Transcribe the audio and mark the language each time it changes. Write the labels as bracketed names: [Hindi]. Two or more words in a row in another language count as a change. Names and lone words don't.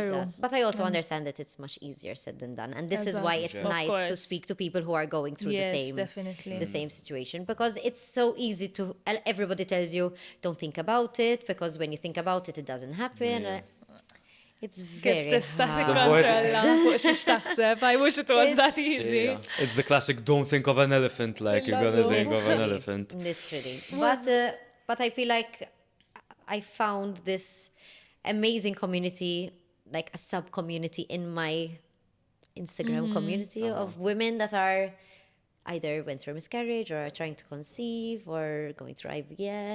[English] Exact. But I also understand that it's much easier said than done. And this is why it's Exact. Of nice to course. speak to people who are going through Yes, the same definitely. the same situation, because it's so easy to everybody tells you don't think about it, because when you think about it it doesn't happen. It's [Maltese] Kif [English] very [Maltese] tista' [English] hard. [Maltese] tikkontrolla fuq xiex taħseb. [English] I wish it was that It's- easy. Yeah. It's the classic don't think of an elephant like you're gonna Literally. think of an elephant. Literally. But I feel like I found this amazing community, like a sub community in my Instagram community of women that are either went through a miscarriage or are trying to conceive or going through IVF.